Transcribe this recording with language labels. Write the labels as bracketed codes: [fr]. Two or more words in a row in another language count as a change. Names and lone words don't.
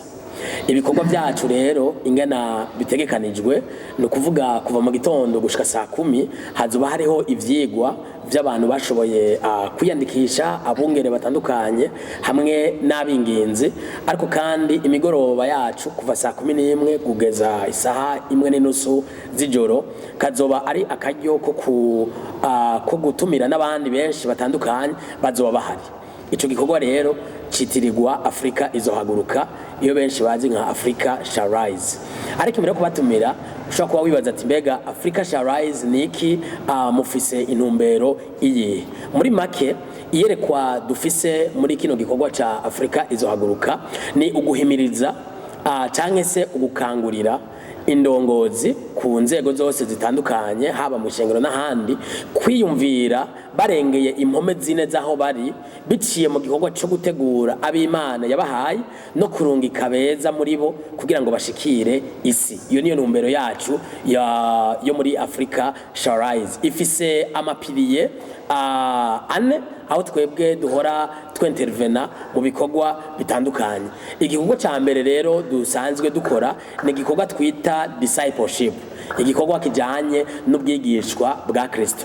[rn] Ibikorwa byacu rero ingana bitegekanijwe no kuvuga kuva mu gitondo gushika saa 10 hazoba hariho ivyigwa by'abantu bashoboye kwiyandikisha abungere batandukanye hamwe n'abinginzi ariko kandi imigoroba yacu kuva saa 11 kugeza isaha 1:30 z'ijoro kazoba ari akaryo ko gutumira n'abandi benshi batandukanye bazoba bahari. Ico gikorwa rero citirirwa Afrika izohaguruka iyo benshi bazi nka [en] Africa shall rise. [rn] Ariko imbere yo kubatumira ushobora kuba wibaza ati mbega [en] Africa shall rise [rn] niki mufise intumbero iyi. Muri make iyerekwa dufise muri kino gikorwa ca Afrika izohaguruka ni uguhimiriza canke se ugukangurira indongozi ku nzego zose zitandukanye haba mu ishengero n'ahandi kwiyumvira barengeye impome zine zaho bari biciye mu gikorwa cyo gutegura ab'Imana yabahaye no kurungika beza muri bo kugira ngo bashikire isi. Iyo niyo ntumbero yacu yo muri [en] Africa shall rise. [rn] Ifise amapiriye ane aho twebwe duhora twintervena mu bikorwa bitandukanye. Igikorwa ca mbere rero dusanzwe dukora ni igikorwa twita discipleship, igikorwa kijanye n'ubwigishwa bwa Kristo.